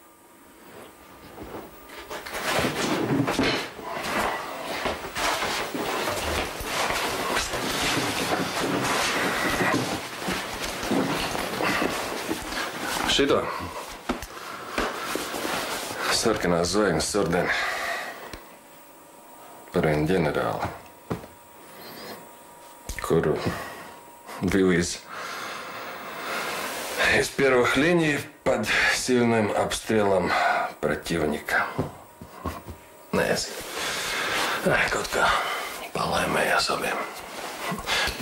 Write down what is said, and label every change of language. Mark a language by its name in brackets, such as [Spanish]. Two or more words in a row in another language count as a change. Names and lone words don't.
[Latvian] Šito sarkanās zvaigznes ordeni par vienu ģenerāli, kuru [Russian] вывез из первых линий под сильным обстрелом противника. [Latvian] Nezinu. Kaut kā palaimējās abiem.